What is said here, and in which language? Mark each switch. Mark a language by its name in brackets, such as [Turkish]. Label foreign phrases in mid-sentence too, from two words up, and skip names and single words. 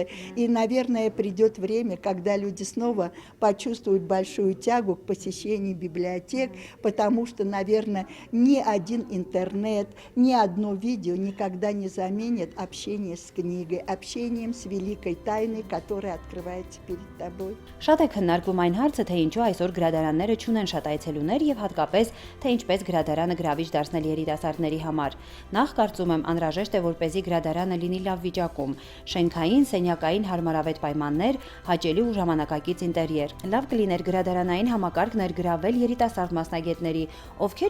[Russian] И, наверное, придет время, когда люди снова почувствуют большую тягу к посещению библиотек, потому что, наверное, ни один интернет, ни одно видео никогда не заменит общение с книгой, общением с великой тайной, которая открывается перед тобой. [Armenian] Շատ է քննարկվում այն հարցը, թե ինչու այսօր գրադարանները չունեն շատ այցելուներ եւ հատկապես թե ինչպես գրադարանը գրավիչ դարձնել երիտասարդների համար։ Նախ կարծում եմ անհրաժեշտ է որպեսզի գրադարանը լինի լավ վիճակում, շենքային, սենյակային հարմարավետ պայմաններ, հաճելի ու ժամանակակից ինտերիեր։ Լավ կլիներ գրադարանային համակարգ ներգրավել երիտասարդ մասնագետների, ովքեր